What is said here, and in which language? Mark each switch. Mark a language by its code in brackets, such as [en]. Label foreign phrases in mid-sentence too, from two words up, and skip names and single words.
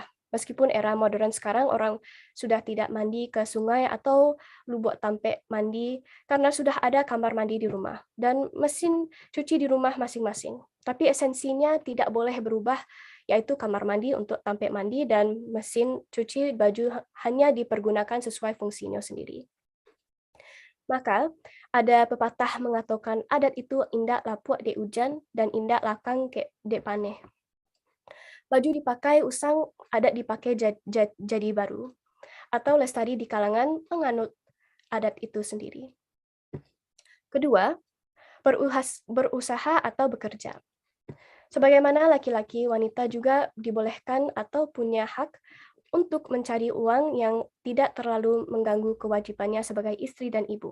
[id] Meskipun era modern sekarang orang sudah tidak mandi ke sungai atau lubuk tampe mandi karena sudah ada kamar mandi di rumah dan mesin cuci di rumah masing-masing. Tapi esensinya tidak boleh berubah, yaitu kamar mandi untuk tampe mandi dan mesin cuci baju hanya dipergunakan sesuai fungsinya sendiri. Maka ada pepatah mengatakan adat itu [min] indak lapuk dek hujan dan indak lakang ke dek paneh. [id] Baju dipakai usang, adat dipakai jadi baru, atau lestari di kalangan penganut adat itu sendiri. Kedua, berusaha atau bekerja. Sebagaimana laki-laki, wanita juga dibolehkan atau punya hak untuk mencari uang yang tidak terlalu mengganggu kewajibannya sebagai istri dan ibu.